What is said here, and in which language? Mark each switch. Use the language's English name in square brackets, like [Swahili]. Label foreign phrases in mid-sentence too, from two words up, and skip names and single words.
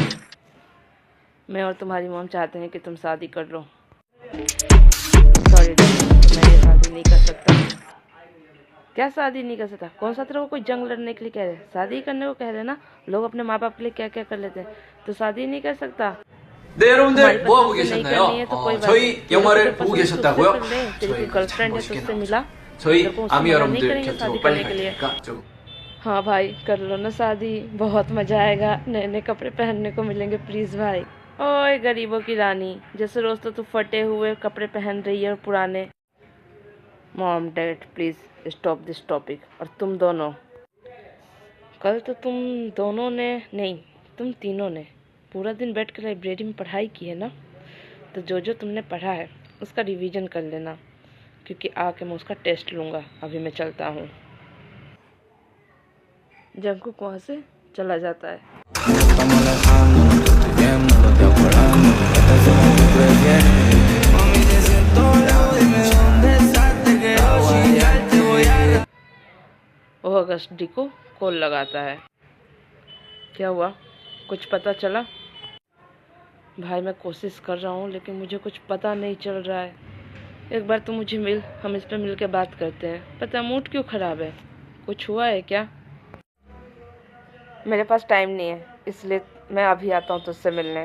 [Hindi] मैं और तुम्हारी मॉम चाहते हैं कि तुम शादी कर लो। [English] sorry dad, [Hindi] मैं ये शादी नहीं कर सकता। क्या शादी नहीं कर सकता? कौन सा तेरे को कोई जंग लड़ने के लिए कह रहे? शादी करने को कह रहे ना। लोग अपने माँ बाप के लिए क्या क्या कर लेते हैं, तो शादी नहीं कर सकता। [Korean] 네, [Hindi] तुम्हारी [Korean] 여러분들 뭐 하고 [Hindi] पसंद से नहीं [Korean] 계셨나요? [Hindi] करनी है तो कोई बात नहीं। [Korean] 저희 [Hindi] तेरे को [Korean] 영화를 [Hindi] जो [Korean] 보고 [Hindi] पसंद है तो उससे [Korean] 계셨다고요? [Hindi] कर ले। तेरी कोई [Korean] 저희 참 [Hindi] गर्लफ्रेंड है तो [Korean] 멋있게 [Hindi] उससे [Korean] 나오죠. [Hindi] मिला। [Korean] 저희 [Hindi] तेरे को उससे [Korean] 아미 [Hindi] मना नहीं [Korean] 여러분들 [Hindi] करेंगे [Korean] 곁으로 [Hindi] शादी [Korean] 빨리 [Hindi] करने [Korean] 갈 [Hindi] के लिए। [Korean] 테니까 좀 [Hindi] हाँ भाई, कर लो ना शादी, बहुत मजा आएगा, नए नए कपड़े पहनने को मिलेंगे। प्लीज भाई। ओए गरीबों की रानी, जैसे रोज तो तू फटे हुए कपड़े पहन रही है और पुराने। [English] Mom Dad please stop this topic. [Hindi] और तुम दोनों, कल तो तुम दोनों ने नहीं, तुम तीनों ने पूरा दिन बैठ कर लाइब्रेरी में पढ़ाई की है ना, तो जो जो तुमने पढ़ा है उसका रिवीजन कर लेना, क्योंकि आके मैं उसका टेस्ट लूँगा। अभी मैं चलता हूँ। जंगकुक वहाँ से चला जाता है। [Spanish] Estamos alejando, estoy bien, no lo estoy acordando. Esta es como tú prefieres. Mami, te siento lejos, dime dónde estás. Te quiero chillar, te voy a... [Hindi] वो अगस्त डी को कॉल लगाता है। क्या हुआ, कुछ पता चला? भाई मैं कोशिश कर रहा हूँ लेकिन मुझे कुछ पता नहीं चल रहा है। एक बार तो मुझे मिल, हम इस पर मिल के बात करते हैं। पता मूड क्यों ख़राब है, कुछ हुआ है क्या? मेरे पास टाइम नहीं है, इसलिए मैं अभी आता हूँ तुझसे मिलने।